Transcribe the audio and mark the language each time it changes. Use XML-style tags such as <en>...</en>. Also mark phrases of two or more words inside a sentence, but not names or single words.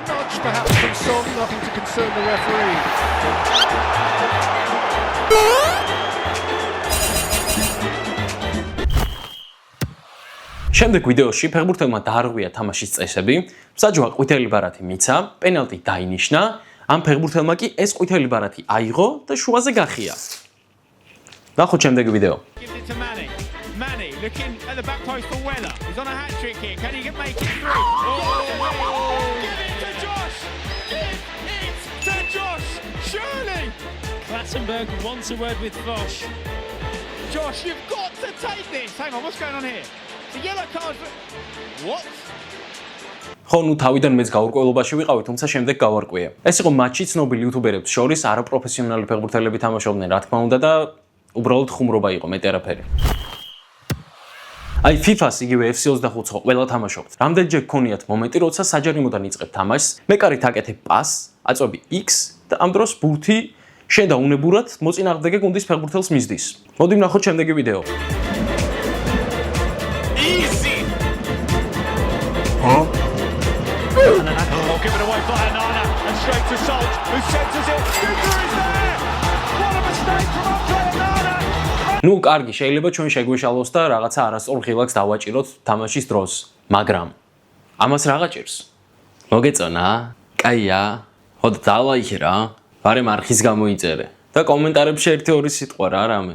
<ka>შემდეგ ვიდეოში ფეხბურთელმა დაარღვია თამაშის წესები, მსაჯვა ყვითელი ბარათი მიცა, პენალტი დაინიშნა, ამ ფეხბურთელმა კი ეს ყვითელი ბარათი აიღო და შუაზე გახია. ნახოთ შემდეგ ვიდეო.</ka> <en>Manny looking at the back post for Weller. He's on a hat-trick here. Can he make it through? Oh! Give it to Josh! Give it to Josh! Surely! Clattenburg wants a word with Fosh. Josh, you've got to take this! Hang on, what's going on here? The yellow card for... What?</en> <ka>ხო, ნუ თავიდან მეც გაურკვევლობაში ვიყავი, თუმცა შემდეგ გავარკვია. ეს იყო მატჩი ცნობილი იუთუბერებს შორის, არაპროფესიონალი ფეხბურთელები თამაშობდნენ, რა თქმა უნდა და უბრალოდ ხუმრობა იყო, მეტი არაფერი. აი FIFA-ს იგივე FC25-ს ყველა თამაშობთ. რამდენჯერ გქონიათ მომენტი, როცა საჯარიმოდან იწყებ თამაშს, მეკარით აკეთებ პასს, აწვევი X და ამ დროს ბურთი შენ და უნებურად მოწინააღმდეგე გუნდის ფეხბურთელს მისდის. მოდი ვნახოთ შემდეგი ვიდეო.</ka> <en>Easy! Oh, give it away for Anana and straight to Salt, who centers it. Duker is there! What a mistake from Andre Anana!</en> <ka>ნუ კარგი, შეიძლება ჩვენ შეგვეშალოს და რაღაცა არასწორ ღილაკს დავაჭიროთ თამაშის დროს, მაგრამ ამას რა გაჭირს? მოგეწონა? კაია, ხოდ დალაიქე რა. ბარემ არხის გამოიწერე და კომენტარებში 1-2 სიტყვა რა რამე.</ka>